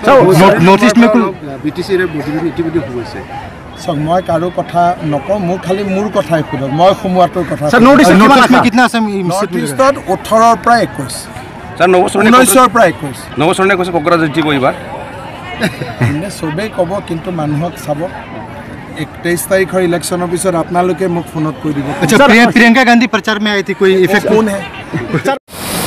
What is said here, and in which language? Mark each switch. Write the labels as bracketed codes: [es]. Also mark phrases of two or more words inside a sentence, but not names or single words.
[as] চাওক মই কাৰো কথা নকওঁ, মোক খালি মোৰ কথাই সোধক, মই সোমোৱাটোৰ কথা। নৰ্থ ইষ্টত 18ৰ পৰা 21, 19ৰ পৰা 21। নৱচৰণে কৈছে কোকৰাঝাৰ জিকিব এইবাৰ। চবেই ক'ব, কিন্তু মানুহক চাব। 21 तारीखৰ ইলেকশ্যনৰ পিছত আপোনালোকে মোক ফোনত কৈ দিব। [hi] प्रियंका गांधी प्रचार में आई थी, कोई इफेक्ट कौन है?